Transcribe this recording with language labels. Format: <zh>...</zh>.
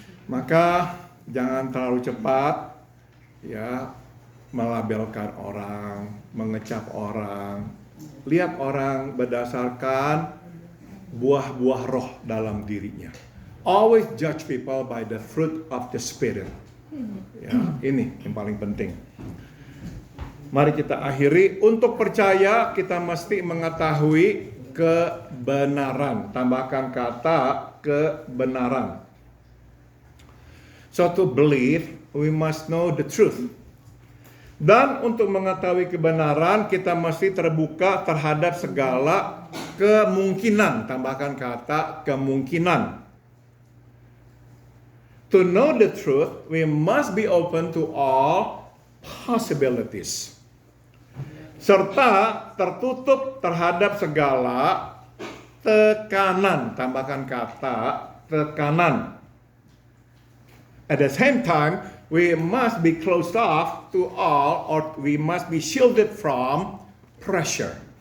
<id>Maka jangan terlalu cepat ya melabelkan orang, mengecap orang, lihat orang berdasarkan buah-buah roh dalam dirinya.</id> <en>Always judge people by the fruit of the Spirit.</en> <id>Ya, ini yang paling penting. Mari kita akhiri. Untuk percaya kita mesti mengetahui kebenaran. Tambahkan kata kebenaran.</id> <en>So to believe, we must know the truth.</en> <id>Dan untuk mengetahui kebenaran, kita mesti terbuka terhadap segala kemungkinan. Tambahkan kata kemungkinan.</id> <en>To know the truth, we must be open to all possibilities.</en> <id>Serta tertutup terhadap segala tekanan. Tambahkan kata tekanan.</id> <en>At the same time, we must be closed off to all, or we must be shielded from pressure.</en>